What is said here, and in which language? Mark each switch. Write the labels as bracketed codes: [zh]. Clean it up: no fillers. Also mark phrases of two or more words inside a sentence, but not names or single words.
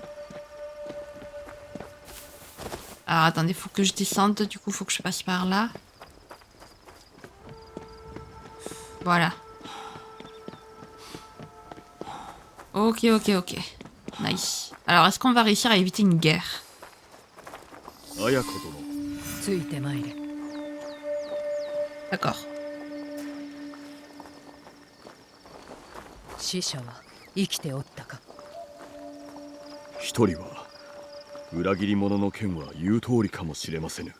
[fr] Alors, attendez, faut que je descende. Du coup, faut que je passe par là. Voilà. Ok. Nice. Alors, est-ce qu'on va réussir à éviter une guerre? [ja] 綾子殿、ついてまいれ。 [fr] D'accord. [ja] 死者は生きておったか。一人は裏切り者の件は言う通りかもしれませぬ。